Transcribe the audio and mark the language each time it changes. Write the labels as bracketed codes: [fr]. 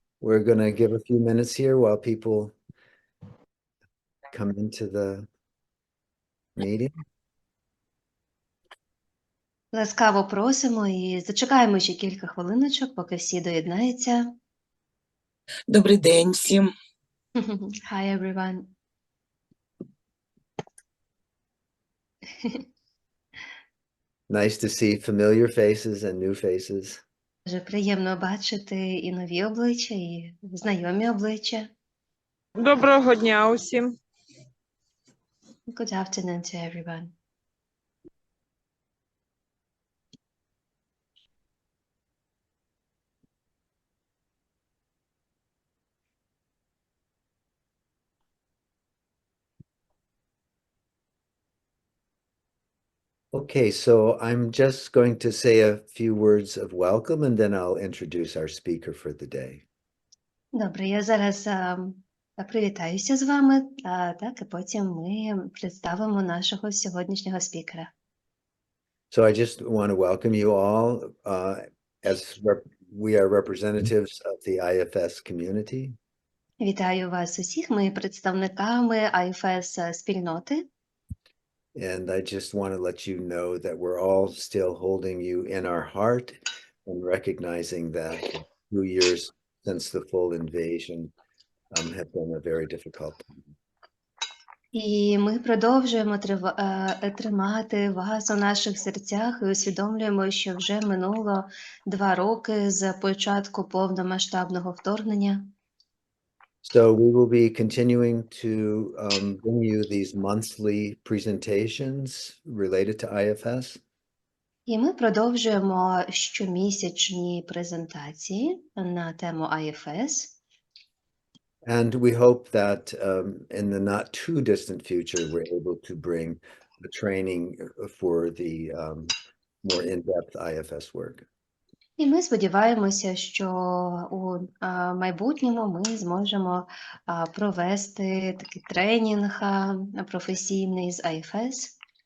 [en] We're going to give a few minutes here while people come into the meeting. [uk] Ласкаво просимо і зачекаємо ще кілька хвилиночок, поки всі доєднаються. Добрий день всім. [en] Hi, everyone. Nice to see familiar faces and new faces. [uk] Дуже приємно бачити і нові обличчя, і знайомі обличчя. Доброго дня усім. [en] Good afternoon to everyone. Okay, so I'm just going to say a few words of welcome and then I'll introduce our speaker for the day. [uk] Добре, я зараз привітаюся з вами, так, і потім ми представимо нашого сьогоднішнього спікера. [en] So I just want to welcome you all as we are representatives of the IFS community. [uk] Вітаю вас усіх, ми представниками IFS спільноти. [en] And I just want to let you know that we're all still holding you in our heart and recognizing that 2 years since the full invasion have been a very difficult time. [uk] І ми продовжуємо тримати вас у наших серцях і усвідомлюємо, що вже минуло 2 роки з початку повномасштабного вторгнення. [en] So we will be continuing to bring you these monthly presentations related to IFS. [uk] І ми продовжуємо щомісячні презентації на тему IFS. [en] And we hope that in the not too distant future, we're able to bring the training for the more in-depth IFS work. [uk] І ми сподіваємося, що у майбутньому ми зможемо провести такий тренінг професійний з IFS.